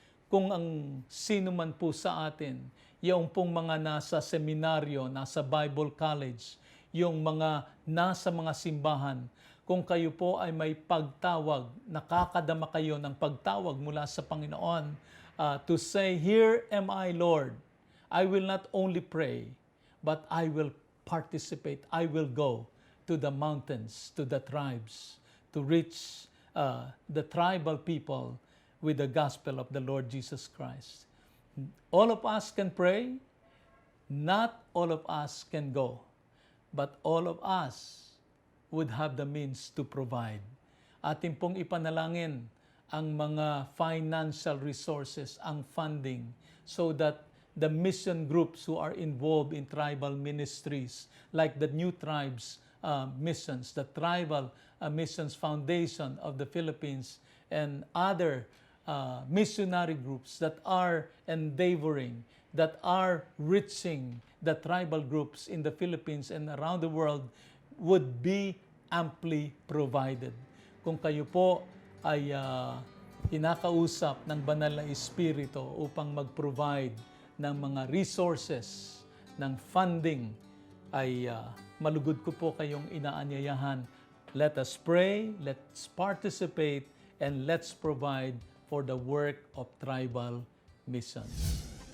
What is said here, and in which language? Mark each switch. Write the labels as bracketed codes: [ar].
[tl] Kung ang sino man po sa atin, yung pong mga nasa seminaryo, nasa Bible College, yung mga nasa mga simbahan, kung kayo po ay may pagtawag, nakakadama kayo ng pagtawag mula sa Panginoon [en] to say, "Here am I, Lord. I will not only pray, but I will participate. I will go to the mountains, to the tribes, to reach the tribal people with the gospel of the Lord Jesus Christ." All of us can pray, not all of us can go, but all of us would have the means to provide. [tl] Atin pong ipanalangin ang mga [en] financial resources, ang funding, so that the mission groups who are involved in tribal ministries, like the New Tribes Missions, the Tribal Missions Foundation of the Philippines, and other missionary groups that are endeavoring, that are reaching the tribal groups in the Philippines and around the world, would be amply provided. [tl] Kung kayo po ay kinakausap ng banal na Espiritu upang mag-provide ng mga resources, ng funding, ay malugod ko po kayong inaanyayahan. [en] Let us pray, let's participate, and let's provide for the work of tribal missions.